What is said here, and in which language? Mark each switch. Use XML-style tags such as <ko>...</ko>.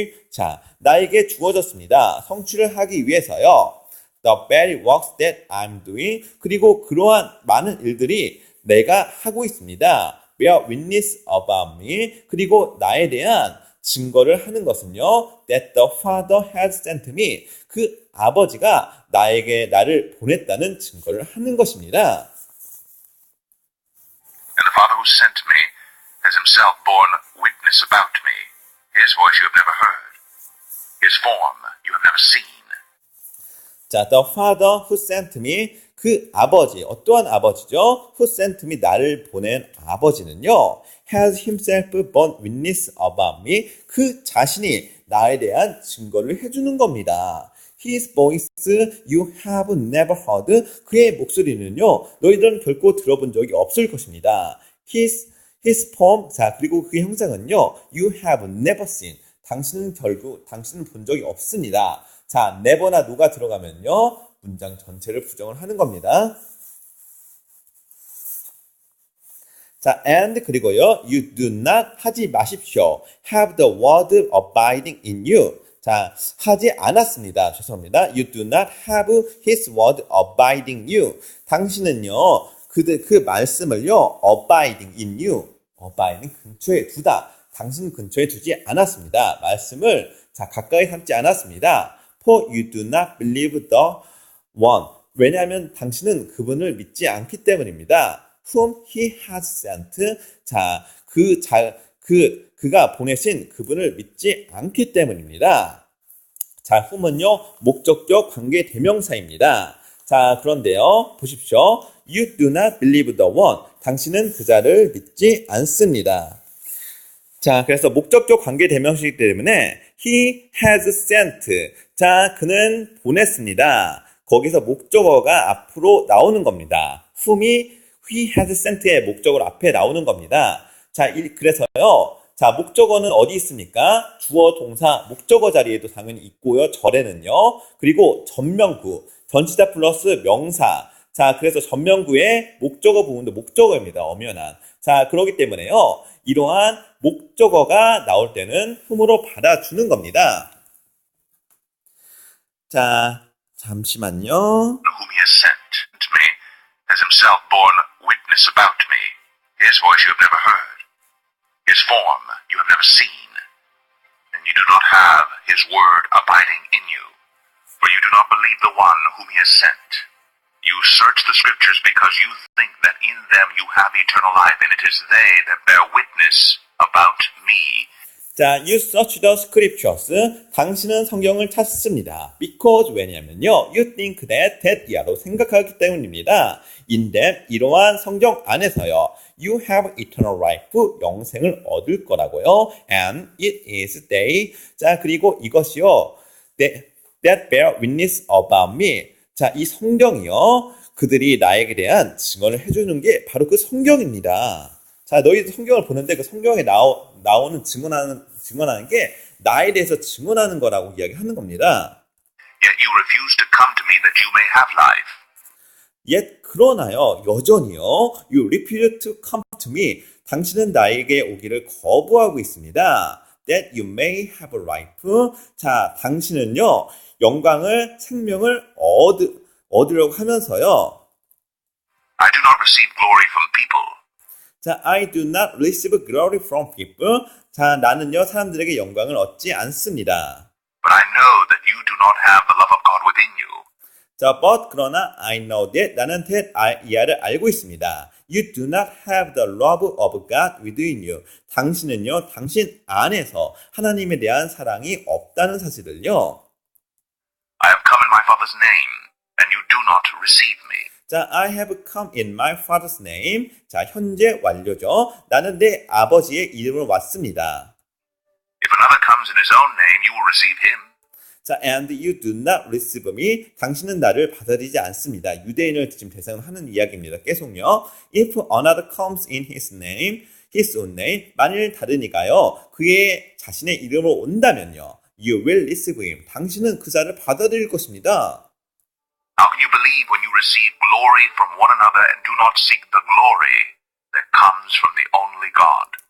<ko>자, 나에게 주어졌습니다. 성취를 하기 위해서요.</ko> <en>The very works that I'm doing.</en> <ko>그리고 그러한 많은 일들이 내가 하고 있습니다.</ko> <en>Bear witness about me.</en> <ko>그리고 나에 대한 증거를 하는 것은요.</ko> <en>That the Father has sent me.</en> <ko>그 아버지가 나를 보냈다는 증거를 하는 것입니다.</ko> <en>And the Father who sent me has himself borne witness about me. His voice you have never heard. His form you have never seen. 자, the Father who sent me.</en> <ko>그 아버지, 어떠한 아버지죠?</ko> <en>Who sent me,</en> <ko>나를 보낸 아버지는요.</ko> <en>Has himself borne witness about me.</en> <ko>그 자신이 나에 대한 증거를 해주는 겁니다.</ko> <en>His voice you have never heard.</en> <ko>그의 목소리는요. 너희들은 결코 들어본 적이 없을 것입니다.</ko> <en>His form.</en> <ko>자, 그리고 그의 형상은요.</ko> <en>You have never seen.</en> <ko>당신은 본 적이 없습니다. 자, never나 no가 들어가면요. 문장 전체를 부정을 하는 겁니다. 자,</ko> <en>and</en> <ko>그리고요.</ko> <en>You do not</en> <ko>하지 마십시오.</ko> <en>Have the word abiding in you.</en> <ko>자, 하지 않았습니다. 죄송합니다.</ko> <en>You do not have his word abiding you.</en> <ko>당신은요. 그 말씀을요.</ko> <en>abiding in you.</en> <ko>abiding 근처에 두다. 당신 근처에 두지 않았습니다. 말씀을 자, 가까이 삼지 않았습니다.</ko> <en>For you do not believe the one.</en> <ko>왜냐하면 당신은 그분을 믿지 않기 때문입니다.</ko> <en>Whom he has sent.</en> <ko>자, 그 그가 보내신 그분을 믿지 않기 때문입니다. 자, whom은요, 목적격 관계 대명사입니다. 자, 그런데요, 보십시오.</ko> <en>You do not believe the one.</en> <ko>당신은 그 자를 믿지 않습니다. 자, 그래서 목적격 관계 대명사이기 때문에</ko> <en>he has sent.</en> <ko>자, 그는 보냈습니다. 거기서 목적어가 앞으로 나오는 겁니다. whom이</ko> <en>he has sent</en> <ko>의 목적어로 앞에 나오는 겁니다. 자, 그래서요. 자, 목적어는 어디 있습니까? 주어, 동사, 목적어 자리에도 당연히 있고요. 절에는요. 그리고 전명구, 전치사 플러스 명사. 자, 그래서 전명구의 목적어 부분도 목적어입니다. 엄연한. 자, 그렇기 때문에요. 이러한 목적어가 나올 때는 whom으로 받아주는 겁니다. 자, 잠시만요.</ko> <en>Whom he has sent to me has himself borne witness about me. His voice you have never heard. His form you have never seen. And you do not have his word abiding in you. For you do not believe the one whom he has sent. You search the scriptures because you think that in them you have eternal life, and it is they that bear witness about me. 자, you search the scriptures.</en> <ko>당신은 성경을 찾습니다.</ko> <en>Because</en> <ko>왜냐면요,</ko> <en>you think that</en> <ko>이하로 생각하기 때문입니다.</ko> <en>In them,</en> <ko>이러한 성경 안에서요,</ko> <en>you have eternal life,</en> <ko>영생을 얻을 거라고요.</ko> <en>And it is they. 자,</en> <ko>그리고 이것이요,</ko> <en>that bear witness about me.</en> <ko>자, 이 성경이요, 그들이 나에게 대한 증언을 해주는 게 바로 그 성경입니다. 자, 너희도 성경을 보는데 그 성경에 나오는 증언하는 게 나에 대해서 증언하는 거라고 이야기하는 겁니다.</ko> <en>Yet you refuse to come to me that you may have life. Yet</en> <ko>그러나요, 여전히요,</ko> <en>you refuse to come to me.</en> <ko>당신은 나에게 오기를 거부하고 있습니다.</ko> <en>That you may have life.</en> <ko>자, 당신은요, 영광을, 생명을 얻으려고 하면서요.</ko> <en>I do not receive glory from people. 자, I do not receive glory from people.</en> <ko>자, 나는요, 사람들에게 영광을 얻지 않습니다.</ko> <en>But I know that you do not have the love of God within you.</en> <ko>자,</ko> <en>but</en> <ko>그러나</ko> <en>I know that</en> <ko>나는 이하를 알고 있습니다.</ko> <en>You do not have the love of God within you.</en> <ko>당신은요, 당신 안에서 하나님에 대한 사랑이 없다는 사실을요.</ko> <en>I have come in my Father's name, and you do not receive me. 자, I have come in my father's name.</en> <ko>자, 현재 완료죠. 나는 내 아버지의 이름으로 왔습니다.</ko> <en>If another comes in his own name, you will receive him. 자, and you do not receive me.</en> <ko>당신은 나를 받아들이지 않습니다. 유대인을 지금 대상으로 하는 이야기입니다. 계속요.</ko> <en>If another comes in his name, his own name.</en> <ko>만일 다른 이가요, 그의 자신의 이름으로 온다면요.</ko> <en>You will receive him.</en> <ko>당신은 그 자를 받아들일 것입니다.</ko> <en>How can you believe when you receive glory from one another and do not seek the glory that comes from the only God?</en>